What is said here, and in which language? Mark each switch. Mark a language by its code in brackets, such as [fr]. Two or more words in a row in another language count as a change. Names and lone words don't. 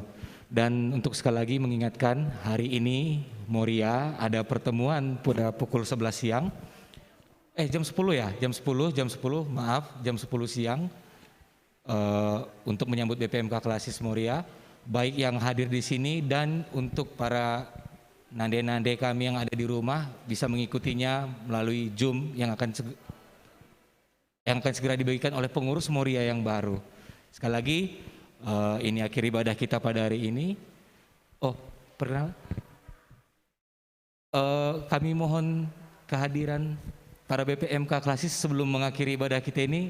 [id] Dan untuk sekali lagi mengingatkan, hari ini Moria ada pertemuan pada pukul 11 siang. Jam 10 ya, jam 10 siang untuk menyambut BPMK Klasis Moria, baik yang hadir di sini dan untuk para nande-nande kami yang ada di rumah bisa mengikutinya melalui Zoom yang akan segera dibagikan oleh pengurus Moria yang baru. Sekali lagi, ini akhir ibadah kita pada hari ini. Kami mohon kehadiran para BPMK Klasis sebelum mengakhiri ibadah kita ini.